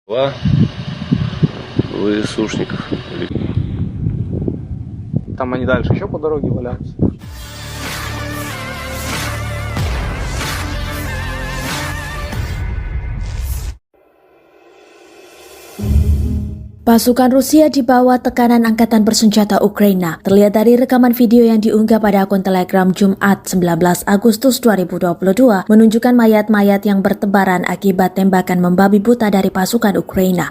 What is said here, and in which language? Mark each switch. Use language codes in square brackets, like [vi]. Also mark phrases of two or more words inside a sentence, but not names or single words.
[ru] ВСУшников. Там они дальше еще по дороге валяются. [id] Pasukan Rusia di bawah tekanan Angkatan Bersenjata Ukraina terlihat dari rekaman video yang diunggah pada akun Telegram Jumat 19 Agustus 2022 menunjukkan mayat-mayat yang bertebaran akibat tembakan membabi buta dari pasukan Ukraina.